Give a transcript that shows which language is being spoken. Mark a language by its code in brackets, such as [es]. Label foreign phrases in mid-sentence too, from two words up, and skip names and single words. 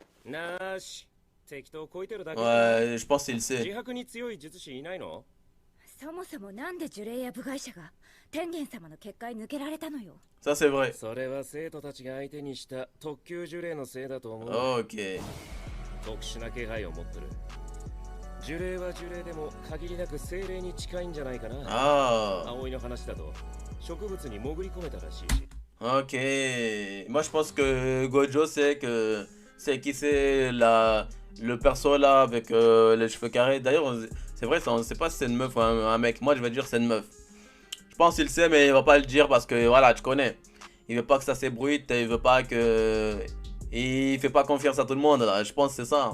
[fr] Ouais, je pense qu'il sait. [ja] そもそもなんで呪霊や部外者が天元様の結界抜けられたのよ。 [fr] Ça c'est vrai. [ja] それは生徒たちが相手にした特級呪霊のせいだと思う。 [fr] Ok. [ja] 特殊な気配を持ってる。呪霊は呪霊でも限りなく精霊に近いんじゃないかな。 [fr] Ah. [ja] 葵の話だと植物に潜り込めたらしいし。 [fr] Ok. Moi je pense que Gojo c'est qui c'est le perso là avec les cheveux carrés. D'ailleurs c'est vrai, ça, on sait pas si c'est une meuf ou un mec. Moi je vais dire c'est une meuf. Je pense qu'il sait mais il va pas le dire parce que voilà, tu connais. Il veut pas que ça s'ébruite, il veut pas que... Il fait pas confiance à tout le monde là, je pense que c'est ça.